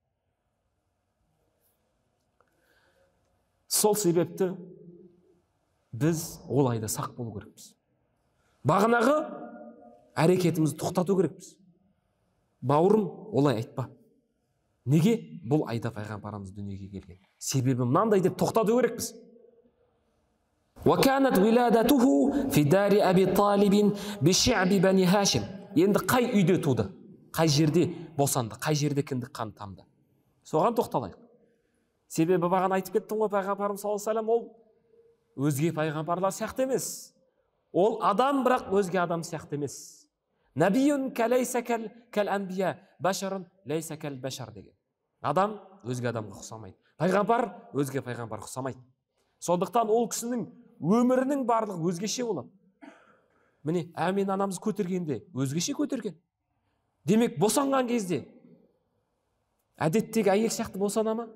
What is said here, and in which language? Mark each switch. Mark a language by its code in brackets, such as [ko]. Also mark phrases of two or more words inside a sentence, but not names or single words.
[kk] Сол себепті біз ол айда сақ болу керекпіз. Бағанағы әрекетімізді тоқтату керекпіз. Бауырым, олай айтпа. Неге? Бұл айда пайғамбарымыз дүниеге келген. Себебі мынандай деп тоқтату керекпіз. [ar] وَكَانَتْ وِلَادَتُهُ فِي دَارِ أَبِي طَالِبٍ بِشِعْبِ بَنِي هَاشِمٍ. [kk] Енді қай үйде туды? Қай жерде босанды? Қай жерде кіндік қан тамды? Соған тоқталайық. Себебі бағана айтып кеттім ғой, пайғамбарымыз [ar] صلى الله عليه وسلم [kk] ол өзге пайғамбарлар сияқты емес. Ол адам, бірақ өзге адам сияқты емес. [ar] نبي ليس كالأنبياء بشر ليس كالبشر деген. [kk] Адам өзге адамға ұқсамайды. Пайғамбар өзге пайғамбарға ұқсамайды. Сондықтан ол кісінің өмірінің барлығы өзгеше болады. Міне, Әмин анамыз көтергенде өзгеше көтерген. Демек, босанған кезде әдеттегі әйел сияқты босана ма?